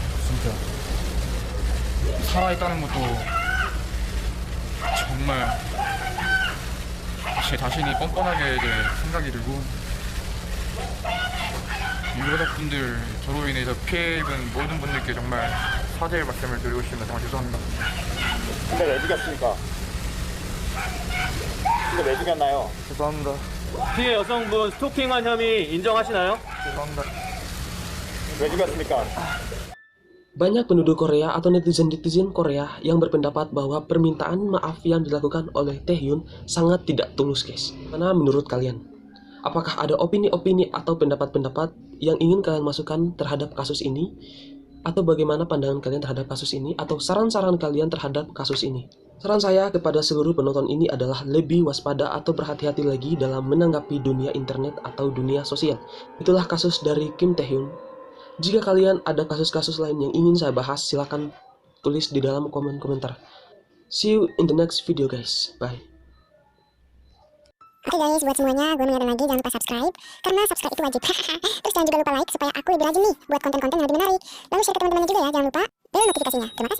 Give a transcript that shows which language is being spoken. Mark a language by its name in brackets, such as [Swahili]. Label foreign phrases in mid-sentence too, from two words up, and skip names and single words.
[Korean] 진짜 살아있다는 것도 정말 제 자신이 뻔뻔하게 이제 생각이 들고 유가족분들 저로 인해서 피해 입은 모든 분들께 정말 사죄의 말씀을 드리고 싶습니다. 정말 죄송합니다. 근데 왜 죽였습니까? 근데 왜 죽였나요? 죄송합니다. 피해 여성분 스토킹한 혐의 인정하시나요? 죄송합니다. 왜 죽였습니까? [Indonesian] Banyak penduduk Korea atau netizen-netizen Korea yang berpendapat bahwa permintaan maaf yang dilakukan oleh Taehyun sangat tidak tulus guys. Mana menurut kalian? Apakah ada opini-opini atau pendapat-pendapat yang ingin kalian masukkan terhadap kasus ini? Atau bagaimana pandangan kalian terhadap kasus ini? Atau saran-saran kalian terhadap kasus ini? Saran saya kepada seluruh penonton ini adalah lebih waspada atau berhati-hati lagi dalam menanggapi dunia internet atau dunia sosial. Itulah kasus dari Kim Taehyun. Jika kalian ada kasus-kasus lain yang ingin saya bahas, silakan tulis di dalam komen komentar. [English] See you in the next video guys. Bye. [Indonesian] Oke guys, buat semuanya, gue mengingatkan lagi jangan lupa subscribe, karena subscribe itu wajib. Terus jangan juga lupa like supaya aku lebih rajin nih buat konten-konten yang lebih menarik. Lalu share ke teman-temannya juga ya, jangan lupa bel notifikasinya. Terima kasih.